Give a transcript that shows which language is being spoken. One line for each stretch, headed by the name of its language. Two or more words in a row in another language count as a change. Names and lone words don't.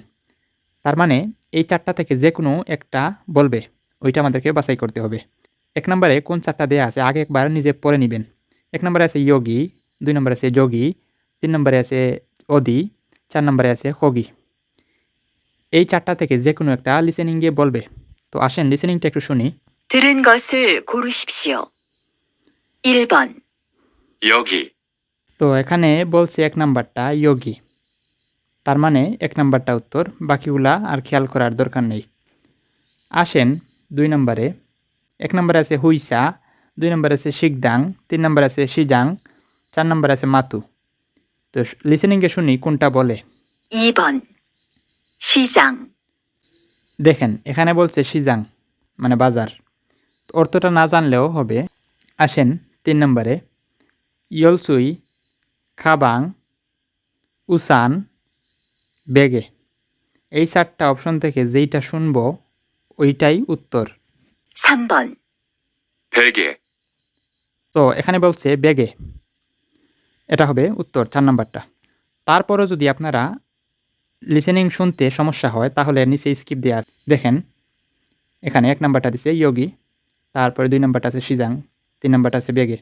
Bangla: তার মানে এই ৪ টা থেকে যেকোনো একটা বলবে, ওইটা আমাদেরকে বাছাই করতে হবে। ১ নম্বরে কোন ৪ টা দেয়া আছে আগে একবার নিজে পড়ে নিবেন। ১ নম্বরে আছে ইয়োগী, ২ নম্বরে আছে যোগী, ৩ নম্বরে আছে অদি, ৪ নম্বরে আছে হোগী। এই ৪ টা থেকে যেকোনো একটা লিসেনিংয়ে বলবে। তো আসেন লিসেনিংটা একটু শুনি।
Korean: 들은 것을 고르십시오. 1번, 여기,
Bangla: তো এখানে বলছে ১ নাম্বারটা ইয়োগী। তার মানে ১ নাম্বারটা উত্তর, বাকিগুলা আর খেয়াল করার দরকার নেই। আসেন ২ নম্বরে। ১ নম্বরে আছে হুইসা, ২ নম্বরে আছে শিগদাং, ৩ নম্বরে আছে শিজাং, ৪ নম্বরে আছে মাতু। তো লিসেনিংয়ে শুনি কোনটা বলে।
Korean: 2번, 시장,
Bangla: দেখেন এখানে বলছে শিজাং মানে বাজার। অর্থটা না জানলেও হবে। আসেন ৩ নম্বরে ইয়লসুই, খাবাং, উসান, বেগে। এই ৪ টা অপশন থেকে যেইটা শুনবো ওইটাই উত্তর।
Korean: 3번, 베개,
Bangla: তো এখানে বলছে বেগে, এটা হবে উত্তর ৪ নাম্বারটা। তারপরও যদি আপনারা লিসেনিং শুনতে সমস্যা হয় তাহলে নিচে স্কিপ দেয়া আছে। দেখেন এখানে ১ নাম্বারটা দিছে ইয়োগী, তারপরে ২ নাম্বারটা আছে শিজাং, ৩ নাম্বারটা আছে বেগে।